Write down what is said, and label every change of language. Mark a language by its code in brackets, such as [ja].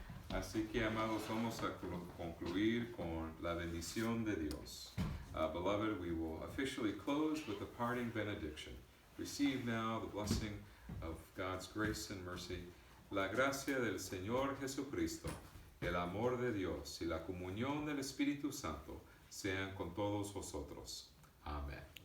[es] Así que, amados, vamos a concluir con la bendición de Dios. [en] Beloved, we will officially close with the parting benediction. Receive now the blessing of God's grace and mercy. [es] La gracia del Señor Jesucristo, el amor de Dios y la comunión del Espíritu Santo sean con todos vosotros. Amén.